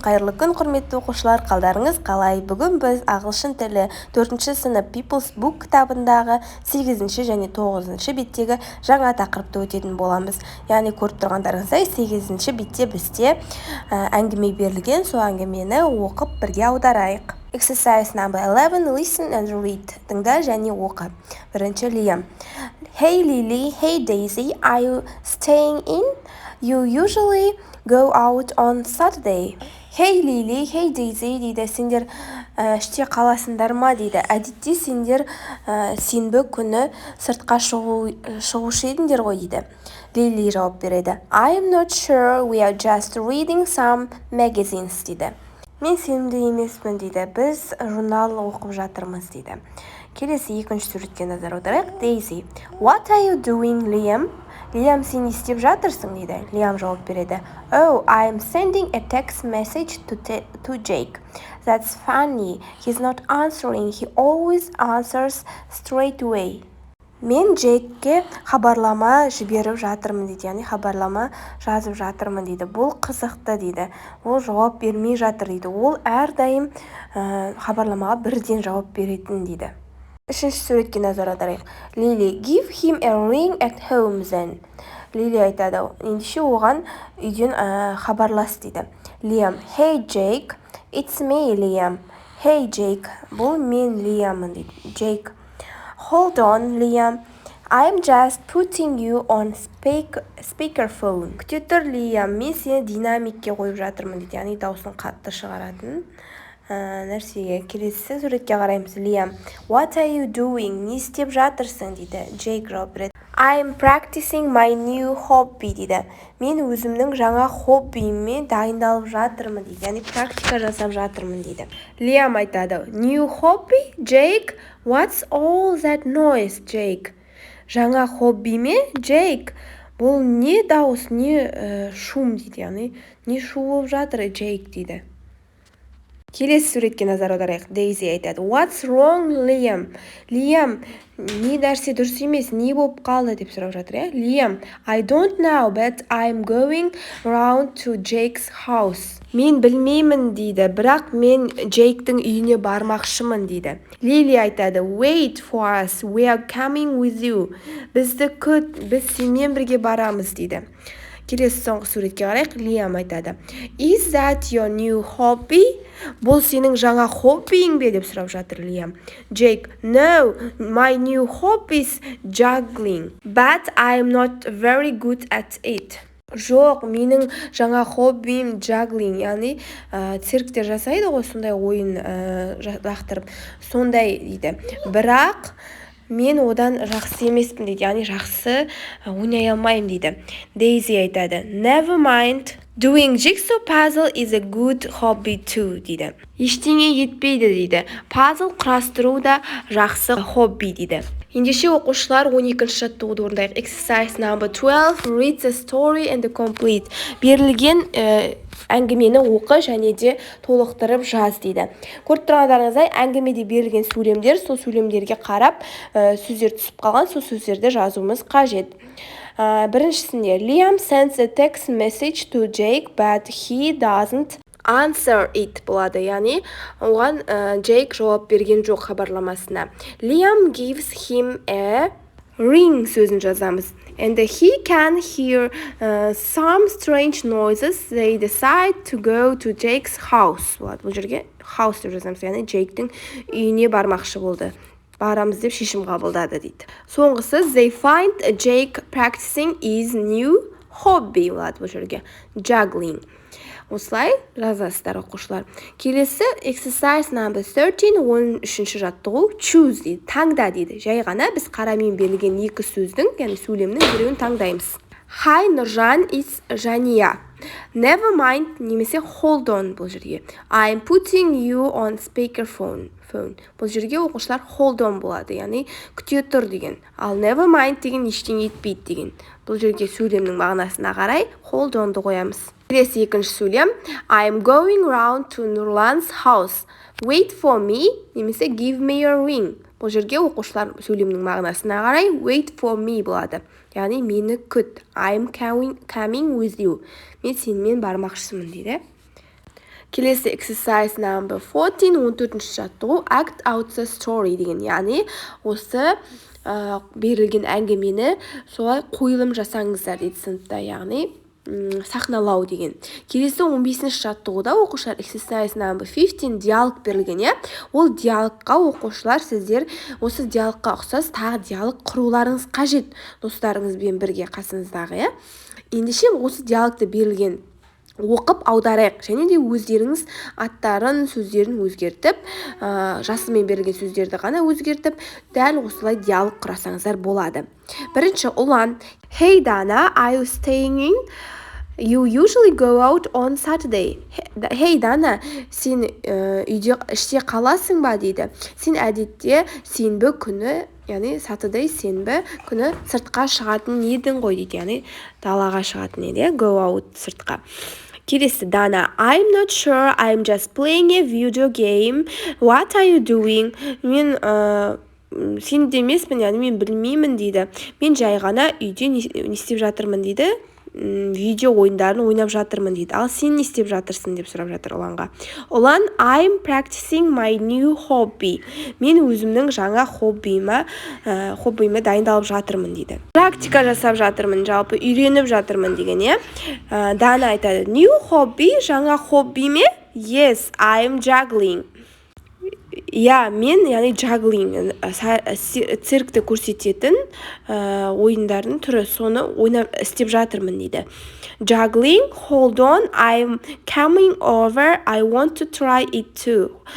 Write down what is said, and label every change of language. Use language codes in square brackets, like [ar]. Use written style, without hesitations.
[kk] Қайырлы күн, құрметті оқушылар. Қалдарыңыз қалай? Бүгін біз ағылшын тілі 4-ші сынып People's Book кітабындағы 8-ші және 9-ші беттегі жаңа тақырыпты өтетін боламыз. Яғни көріп тұрғандарыңыздай 8-ші бетте бізде әңгіме берілген, сол әңгімені оқып бірге аударайық. [en] Exercise number 11. Listen and read. [kk] Тыңда және оқы. Бірінші Liam. [en] Hey Lily, hey Daisy, are you staying in? You usually go out on Saturday. Hey Lily, hey Daisy [kk] дейді. Сендер іште қаласыңдар ма дейді. Әдетте сендер сенбі күні сыртқа шығушы едіңдер ғой дейді. Лили жауап береді. [en] I'm not sure, we are just reading some magazines [kk] дейді. Мен сенімді емеспін дейді. Біз журнал оқып жатырмыз дейді. Келесі екінші суретке назар аударайық. [en] Daisy. What are you doing, Liam? [kk] Liam, сен не істеп жатырсың дейді. Liam жауап береді. [en] Oh, I'm sending a text message to Jake. That's funny. He's not answering. He always answers straight away. [kk] Мен Джейкке хабарлама жіберіп жатырмын дейді. Яғни хабарлама жазып жатырмын дейді. Бұл қызықты дейді. Ол жауап бермей жатыр дейді. Ол әрдайым хабарламаға бірден жауап беретін дейді. Үшінші суретке назар аударайық. [en] Lily, give him a ring at home then. [kk] Lily айтады. Ендеше оған үйден хабарлас дейді. [en] Liam, hey Jake, it's me Liam. Hey Jake, [kk] бұл мен Liamмын дейді. [en] Jake, hold on Liam, I'm just putting you on speakerphone. [kk] Күте тұр Liam, мен сені динамикке қойып жатырмын дейді. Яғни дауысын қатты шығаратын нәрсеге. Келесі суретке қараймыз. [en] Liam, what are you doing? [kk] Не істеп жатырсың дейді. Jake жауап береді. [en] I'm practicing my new hobby [kk] дейді. Мен өзімнің жаңа хоббиіме дайындалып жатырмын дейді. Яғни практика жасап жатырмын дейді. Liam айтады. [en] New hobby? Jake, what's all that noise, Jake? [kk] Жаңа хоббиме? Jake, бұл не дауыс, не шум дейді. Яғни не шу болып жатыр, Jake дейді. Келесі суретке назар аударайық. Daisy айтады. [en] What's wrong, Liam? [kk] Liam, не нәрсе дұрыс емес, не болып қалды деп сұрап жатыр. [en] Liam, I don't know, but I'm going round to Jake's house. [kk] Мен білмеймін дейді, бірақ мен Джейктің үйіне бармақшымын дейді. Lily айтады. [en] Wait for us, we are coming with you. [kk] Бізді күт, біз сенмен бірге барамыз дейді. Келесі соңғы суретке қарайық. Liam айтады. [en] Is that your new hobby? [kk] Бұл сенің жаңа хоббиің бе деп сұрап жатыр Liam. [en] Jake, no, my new hobby is juggling, but I'm not very good at it. [kk] Жоқ, менің жаңа хоббиім juggling, яғни циркте жасайды ғой, сондай ойын лақтырып, сондай дейді. Бірақ мен одан жақсы емеспін дейді, яғни жақсы ойнай алмаймын дейді. Daisy айтады. [en] Never mind, doing jigsaw puzzle is a good hobby too [kk] дейді. Ештеңе етпейді дейді. Пазл құрастыру да жақсы хобби дейді. Ендеше оқушылар 12-ші жаттығуды орындайық. [en] Exercise number 12. Read the story and complete. [kk] Берілген әңгімені оқы және де толықтырып жаз дейді. Көріп тұрғандарыңыздай әңгімеде берілген сөйлемдер, сол сөйлемдерге қарап сөздер түсіп қалған, сол сөздерді жазуымыз қажет. Біріншісінде [en] Liam sends a text message to Jake, but he doesn't answer it [kk] болады. Яғни оған Jake жауап берген жоқ хабарламасына. [en] Liam gives him a ring [kk] сөзін жазамыз. [en] And he can hear some strange noises. They decide to go to Jake's house. [kk] Болады. Бұл жерге [en] house [kk] деп жазамыз. Яғни Jake'тің үйіне бармақшы болды. Барамыз деп шешім қабылдады дейді. Соңғысы [en] they find Jake practicing his new hobby [kk] болады. Бұл жерге juggling. Осылай жазасыздар оқушылар. Келесі [en] exercise number 13, [kk] 13-ші жаттығу. [en] Choose [kk] дейді, таңда дейді. Жай ғана біз қарамен берілген екі сөздің, яғни сөйлемнің біреуін таңдаймыз. [en] Hi Нұржан is Жания. Never mind [kk] немесе [en] hold on [kk] бұл жерге. [en] I'm putting you on speakerphone. [kk] Бұл жерге оқушылар [en] hold on [kk] болады, яғни күте тұр деген. Ал [en] never mind [kk] деген ештеңе етпейді деген. Бұл жерге сөйлемнің мағынасына қарай hold onды қоямыз. Келесі екінші сөйлем. [en] I'm going round to Нұрлан's house. Wait for me [kk] немесе [en] give me your ring. [kk] Бұл жерге оқушылар сөйлемнің мағынасына қарай [en] wait for me [kk] болады. Яғни мені күт. [en] I'm coming with you. [kk] Мен сенімен бармақшысымын дейді. Келесі [en] exercise number 14, [kk] 14-ші жаттығу [en] act out the story [kk] деген. Яғни осы берілген әңгімені солай қойылым жасаңыздар дейді сыныпта. Яғни сахналау деген. Келесі 15-ші жаттығуда оқушылар [en] exercise number 15 [kk] диалог берілген, Ол диалогқа оқушылар сіздер осы диалогқа ұқсас тағы диалог құруларыңыз қажет достарыңызбен бірге қасыңыздағы, Ендеше осы диалогты берілген оқып аударайық, және де өздеріңіз аттарын, сөздерін өзгертіп, жасымен берілген сөздерді ғана өзгертіп, дәл осылай диалог құрасаңыздар болады. Бірінші ұлан, [en] Hey Dana, are you staying in? You usually go out on Saturday. [kk] Hey Dana, сен іште қаласың ба дейді. Сен әдетте сенбі күні, яғни Saturday сенбі күні сыртқа шығатын едің ғой дейді. Яғни далаға шығатын еді, [en] go out [kk] сыртқа. [en] Келесі Dana, I'm not sure, I'm just playing a video game. What are you doing? [kk] Мен сен демеспін, яғни мен білмеймін дейді. Мен жай ғана үйде не істеп жатырмын дейді. Видео ойындарын ойнап жатырмын дейді. Ал сен не істеп жатырсың деп сұрап жатыр ұланға. [en] Ұлан, I'm practicing my new hobby. [kk] Мен өзімнің жаңа хоббиіме дайындалып жатырмын дейді. Практика жасап жатырмын, жалпы үйреніп жатырмын деген, Дана айтады, [en] new hobby, [kk] жаңа хобби ме? [en] Yes, I'm juggling. [kk] Мен, яғни juggling, циркті көрсететін ойындардың түрі, соны ойнап істеп жатырмын дейді. [en] Juggling, hold on, I'm coming over, I want to try it too.